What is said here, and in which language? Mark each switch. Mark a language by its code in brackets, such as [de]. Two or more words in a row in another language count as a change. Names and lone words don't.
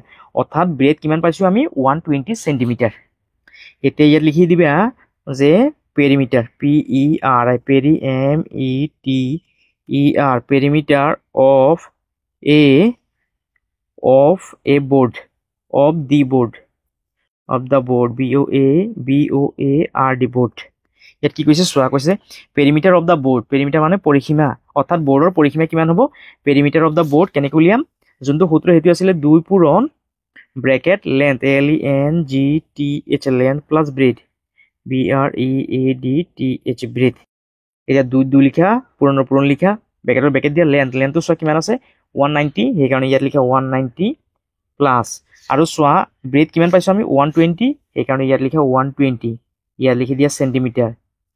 [as] অৰ্থাৎ ব্ৰেড কিমান পাইছোঁ আমি 120 চেণ্টিমিটাৰ। এতিয়া ইয়াত লিখি দিবা যে পেৰিমিটাৰ, [en] perimeter of a board, of the board, BOARD, board। [as] ইয়াত কি কৈছে চোৱা, কৈছে [en] perimeter of the board, [as] পেৰিমিটাৰ মানে পৰিসীমা, অৰ্থাৎ বৰ্ডৰ পৰিসীমা কিমান হ'ব, [en] perimeter of the board [as] কেনেকৈ উলিয়াম, যোনটো সূত্ৰ সেইটো আছিলে 2 পূৰণ [en] bracket length, [as] LENGTH, [en] length plus breadth, [as] BREADTH, ব্ৰেড। এতিয়া 2 লিখা, পূৰণৰ পূৰণ লিখা, ব্ৰেকেটৰ ব্ৰেকেট দিয়া, লেন্থটো চোৱা কিমান আছে 190, সেইকাৰণে ইয়াত লিখা 190 প্লাছ, আৰু চোৱা ব্ৰেড কিমান পাইছোঁ আমি 120, সেইকাৰণে ইয়াত লিখা 120, ইয়াত লিখি দিয়া চেণ্টিমিটাৰ।